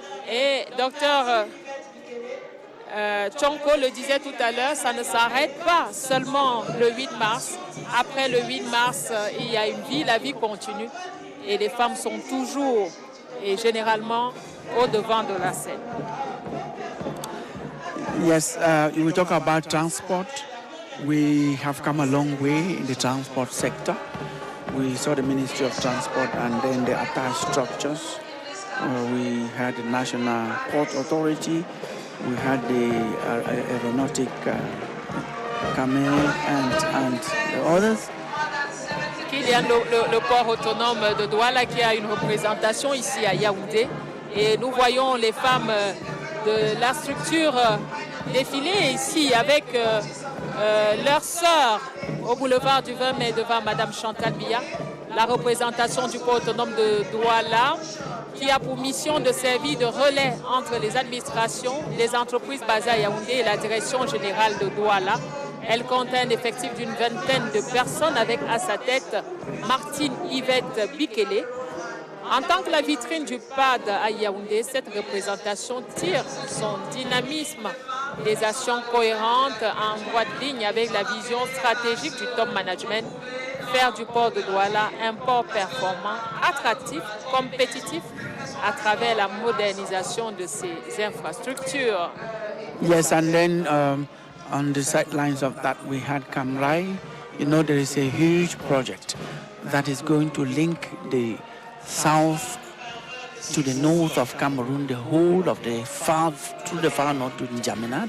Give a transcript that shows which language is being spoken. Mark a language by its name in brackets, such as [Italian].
[French] Et docteur Tchonko le disait tout à l'heure, ça ne s'arrête pas seulement le 8 mars. Après le 8 mars, il y a une vie, la vie continue. Et les femmes sont toujours et généralement au devant de la scène. [English] Yes, we talk about transport. We have come a long way in the transport sector. We saw the Ministry of Transport and then the attached structures. We had the National Port Authority. We had the Aeronautic Cameroon and the others. [French] Il y a le port autonome de Douala qui a une représentation ici à Yaoundé. Et nous voyons les femmes de la structure défiler ici avec leurs sœurs au boulevard du 20 mai devant Madame Chantal Biya. La représentation du port autonome de Douala qui a pour mission de servir de relais entre les administrations, les entreprises basées à Yaoundé et la direction générale de Douala. Elle compte un effectif d'une vingtaine de personnes avec à sa tête Martine Yvette Bikele. En tant que la vitrine du PAD à Yaoundé, cette représentation tire son dynamisme, des actions cohérentes en droite ligne avec la vision stratégique du top management, faire du port de Douala un port performant, attractif, compétitif à travers la modernisation de ses infrastructures. [English] Yes, and then on the sidelines of that we had Kamrai. You know, there is a huge project that is going to link the south to the north of Cameroon, the whole of the far, through the far north to N'Djamena.